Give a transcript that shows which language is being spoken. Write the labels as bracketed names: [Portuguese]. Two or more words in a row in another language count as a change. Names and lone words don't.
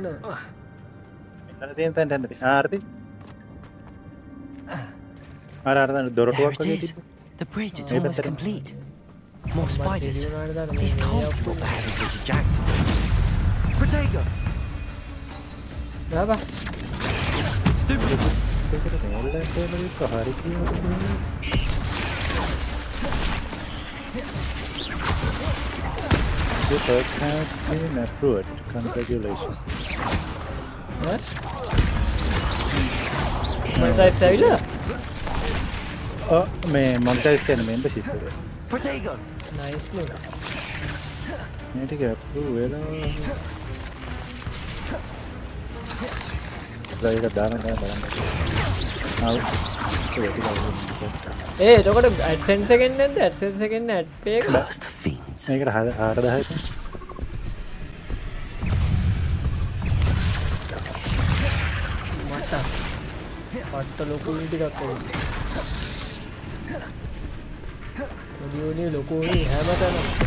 [Sinhala] මෙතන තියෙන තැනට යන්න තියෙන්නේ ආර්ති අර දොරටුවක් වගේ තිබ්බ [English] The bridge is almost complete. More spiders. These can't be what the heritage of Jack. Protego. Brava. Stupid. Your search has been approved. Congratulations. What? Monetize ඇවිල්ලා? [Sinhala] මේ monetize කියන membership එක. [English] Protego. [Sinhala] Nice නේ. මේ ටික approve වෙලා. ඒක දාන්න බලන්න. එතකොට AdSense එකෙන් නැද්ද? AdSense එකෙන් [English] ad pay [Sinhala] එක? [English] Cursed fiends. [Sinhala] මේකට 4000යි. මට පට්ට ලොකු ටිකක් ඕනේ. මොඩියෝනේ ලොකු උනේ හැමතැනම.